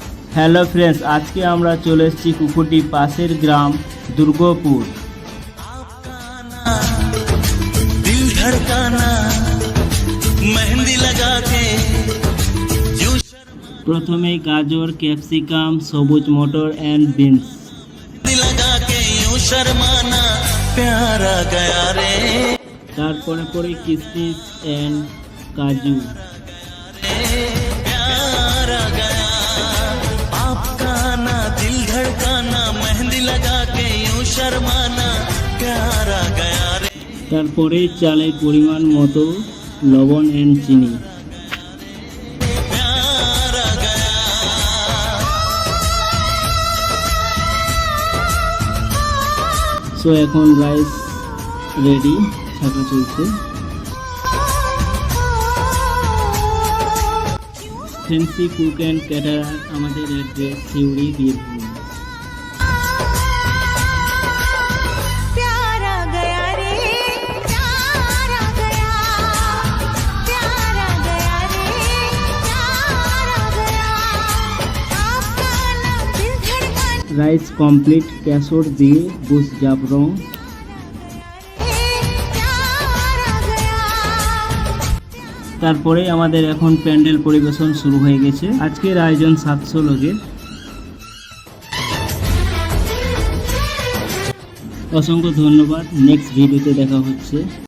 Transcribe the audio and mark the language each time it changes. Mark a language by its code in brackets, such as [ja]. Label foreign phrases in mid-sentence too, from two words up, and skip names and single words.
[en] hello friends, [bn] আজকে আমরা চলে এসেছি কুকুরটি পাশের গ্রাম দুর্গাপুর। [hi] दिल धड़काना मेहंदी लगा के यूं [bn] প্রথমেই গাজর, ক্যাপসিকাম, সবুজ মটর [en] and beans. [hi] लगा के यूं शर्माना प्यार आ गया रे [bn] তারপরে পরে কিশমিশ অ্যান্ড কাজু। [hi] प्यार आ गया आपका ना दिल धड़काना मेहंदी लगा के यूं शर्माना प्यार आ गया रे [bn] তারপরে চালের পরিমাণ মতো লবণ অ্যান্ড চিনি। [hi] प्यार आ गया [bn] সো এখন [en] rice ready, [bn] ছাঁকা চলছে। ফ্যান্সি কুক অ্যান্ড ক্যাটারার, আমাদের অ্যাড্রেস সিউড়ি বীরভূম। [hi] प्यार आ गया रे प्यार आ गया प्यार आ गया रे प्यार आ गया आपका ना दिल धड़काना [en] rice complete, [bn] ক্যাশর দিয়ে বুস জাফরং। [hi] प्यार आ गया [bn] তারপরে আমাদের এখন প্যান্ডেল পরিবেশন শুরু হয়ে গেছে। আজকের আয়োজন 700 লোকের। অসংখ্য ধন্যবাদ। নেক্সট ভিডিওতে দেখা হচ্ছে।